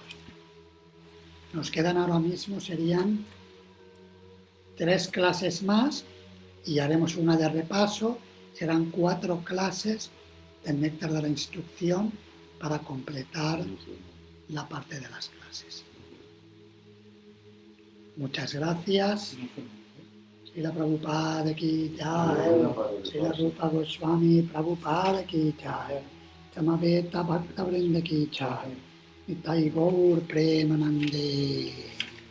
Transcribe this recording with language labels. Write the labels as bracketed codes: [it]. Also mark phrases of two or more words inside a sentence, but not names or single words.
[es] Nos quedan ahora mismo, serían 3 clases más y haremos una de repaso. Serán 4 clases del néctar de la instrucción para completar la parte de las clases. Muchas gracias. [hi] Srila Prabhupada की जय. Srila Rupa Goswami Prabhupada की जय. समवेत भक्त वृन्द की जय. [bn] নিতাই গৌর প্রেমানন্দে.